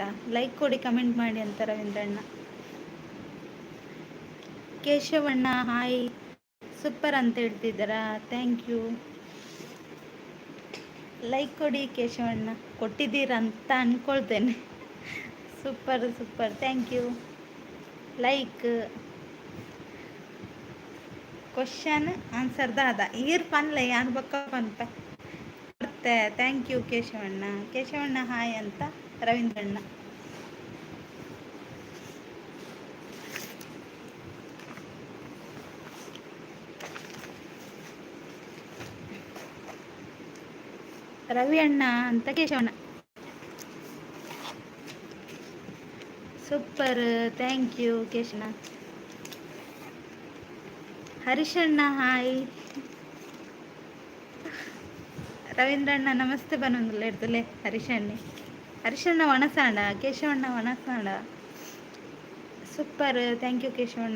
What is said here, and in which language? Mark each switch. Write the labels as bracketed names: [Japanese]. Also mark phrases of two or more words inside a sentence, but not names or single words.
[Kannada] ಲೈಕ್ ಕೊಡಿ, ಕಮೆಂಟ್ ಮಾಡಿ ಅಂತ ರವೀಂದ್ರಣ್ಣ. ಕೇಶವಣ್ಣ ಹಾಯ್, ಸೂಪರ್ ಅಂತ ಹೇಳ್ತಿದ್ದಾರಾ? [English] thank you. [Kannada] ಲೈಕ್ ಕೊಡಿ ಕೇಶವಣ್ಣ. ಕೊಟ್ಟಿದ್ದೀರಂತ ಅಂದ್ಕೊಳ್ತೇನೆ. [English] super super, thank you. like question answer [Tulu] ದಾದ ಈರ್ ಪನ್ಲೆ ಯಾನ್ ಬಕ್ಕ ಪನ್ಪ ಮತ್ತೆ. [English] thank you [Kannada] ಕೇಶವಣ್ಣ. ಕೇಶವಣ್ಣ ಹಾಯ್ ಅಂತ ರವೀಂದ್ರಣ್ಣ. ರವಿ ಅಣ್ಣ ಅಂತ ಕೇಶವಣ್ಣ. ಸೂಪರ್, [English] thank you ಕೇಶವಣ್ಣ. [Kannada] ಹರೀಶಣ್ಣ ಹಾಯ್. [Tulu] ರವೀಂದ್ರಣ್ಣ ನಮಸ್ತೆ ಬನ್ನೊಂದುಲ್ಲ ಇರ್ತಲೆ ಹರೀಶಣ್ಣೆ. ಹರೀಶಣ್ಣ ವನಸಾಂಡ, ಕೇಶವಣ್ಣ ವನಸಾಂಡ. [English] super, thank you [Tulu] ಕೇಶವಣ್ಣ.